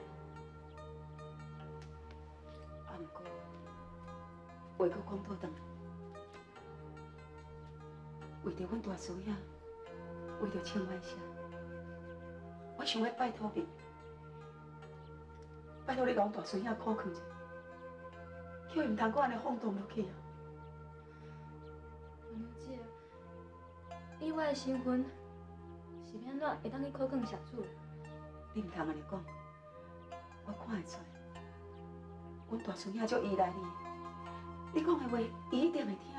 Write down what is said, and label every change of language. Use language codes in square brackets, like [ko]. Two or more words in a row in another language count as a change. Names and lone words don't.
[nan] 啊，毋过话阁讲倒转来。为着阮大孙兄，为着清源社，我想要拜托你，拜托你甲阮大孙兄看看者，叫伊毋通阁安尼放荡落去啊！原谅姐，以我的身份，是要安怎会当去考卷社主？你毋通安尼讲，我看会出来，阮大孙兄足依赖你的，你讲的话，伊一定会听。